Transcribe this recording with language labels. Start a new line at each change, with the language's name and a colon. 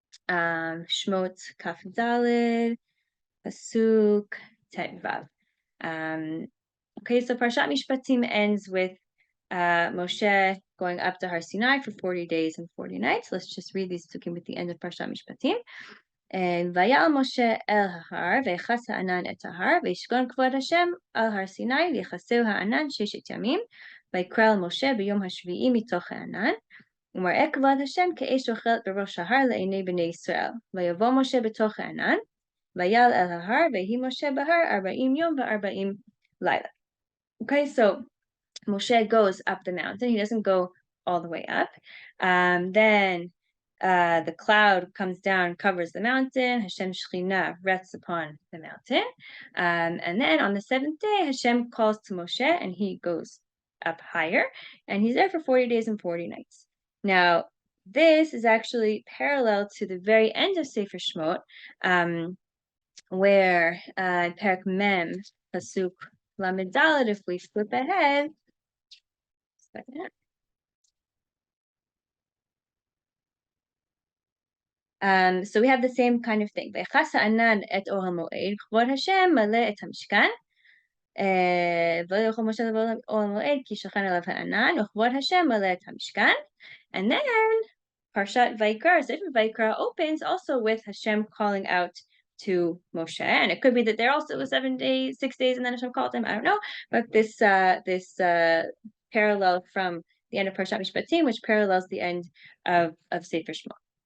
Hebrew: Shmot Kaf Daled, Pasuk Tet Vav.
English: Okay, so Parshat Mishpatim ends with Moshe going up to Har Sinai for 40 days and 40 nights. Let's just read these psukim at the end of Parshat Mishpatim.
Hebrew: ויעל משה אל ההר, ויכס הענן את ההר, וישכון כבוד השם על הר סיני, ויכסהו הענן 6 ימים, ויקרא אל משה ביום השביעי מתוך הענן, ומראה כבוד השם כאש אוכלת בראש ההר לעיני בני ישראל. ויבוא משה בתוך הענן, ויעל אל ההר, ויהי משה בהר 40 יום ו40 לילה.
English: Okay, so Moshe goes up the mountain. He doesn't go all the way up. Then the cloud comes down, covers the mountain. Hashem Shekhinah rests upon the mountain. And then on the 7th day, Hashem calls to Moshe, and he goes up higher. And he's there for 40 days and 40 nights. Now, this is actually parallel to the very end of Sefer Shemot, where Perek Mem, Pasuk Lamed Daled, if we flip ahead, so we have the same kind of thing.
Hebrew: ויכס הענן את אור המועד, כבוד השם מלא את המשכן, ולא יכול משה לבוא אור המועד כי שכן עליו הענן, וכבוד השם מלא את המשכן.
English: And then Parshat Vaikra, Sefer Vaikra opens also with Hashem calling out to Moshe, and it could be that there also was 7 days, 6 days, and then Hashem called him. I don't know, but this parallel from the end of Parashat Mishpatim, which parallels the end of Sefer Shemot.